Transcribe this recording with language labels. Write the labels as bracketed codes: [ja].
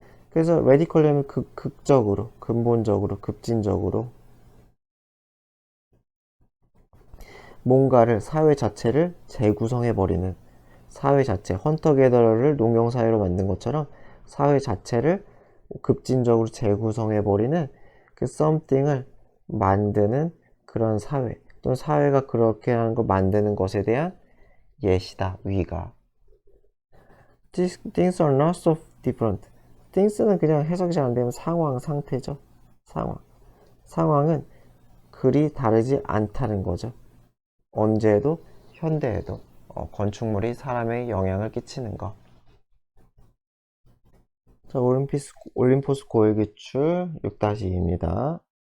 [ko] 그래서 radically 하면 극적으로, 근본적으로, 급진적으로 뭔가를, 사회 자체를 재구성해버리는, 사회 자체, 헌터게더를 농경사회로 만든 것처럼 사회 자체를 급진적으로 재구성해버리는 그 something을 만드는 그런 사회, 또는 사회가 그렇게 하는 걸 만드는 것에 대한 예시다, 위가. [en] Things are not so different. [ko] things는 그냥 해석이 잘 안 되면 상황, 상태죠. 상황은 그리 다르지 않다는 거죠. 언제에도, 현대에도 건축물이 사람에 영향을 끼치는 거. 자, 올림포스 고액기출 6-2입니다.